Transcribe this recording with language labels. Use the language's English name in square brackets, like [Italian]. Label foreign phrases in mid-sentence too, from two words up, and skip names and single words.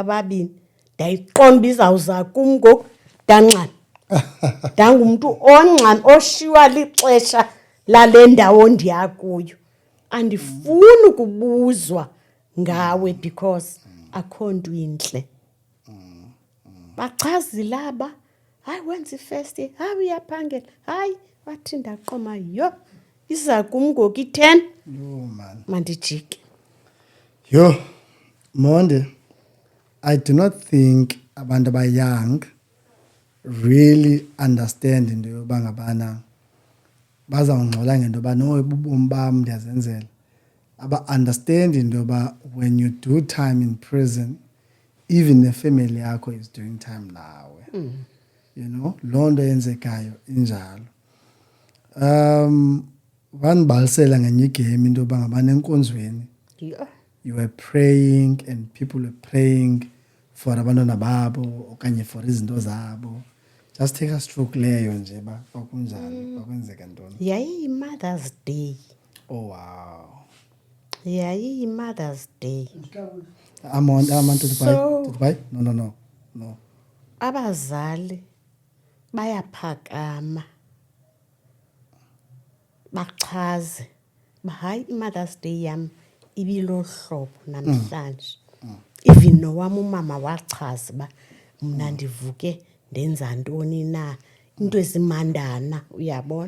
[Xhosa] babini ndayiqonda uba izawuza kum ngoku ndangxama ndangumntu ongxama oshiywa lixesha lale ndawo ndiya kuyo andifuni ukubuzwa ngawe because akho nto intle bachazile aba hayi wenza i- [English] first year [Xhosa] hayi uyaphangela hayi wathi ndaqoma yho iza kum ngoku i-10 mandijike. Yo, Monde, [English] I do not think [Xhosa] abantu [English] young really understand [Xhosa] into yoba ngabana bazawungxola ngento yoba no ibubomi bam ndiyazenzela. Aba-understand into yoba [English] when you do time in prison, even the family yakho is doing time nawe. You know, [Xhosa] loo nto yenzekayo injalo. Wanibalisela ngenye igame into yoba ngabana enkonzweni [English] you were praying and people were praying for [Xhosa] abantwana babo okanye for izinto zabo. [English] Just take us through [Xhosa] kuleyo nje ba kwakunjani kwakwenzeka ntoni. Yayiyi-Mother's Day. [English] Oh wow. [Xhosa] Yayiyi-Mother's Day. [English] I'm on to the So- buy. No. [Xhosa] Abazali bayaphakama bachaze hayi i-Mother's Day yam ibilo hlobo namhlanje. Even nowam umama wachaza uba mna ndivuke ndenza ntoni na into ezimandana uyabona.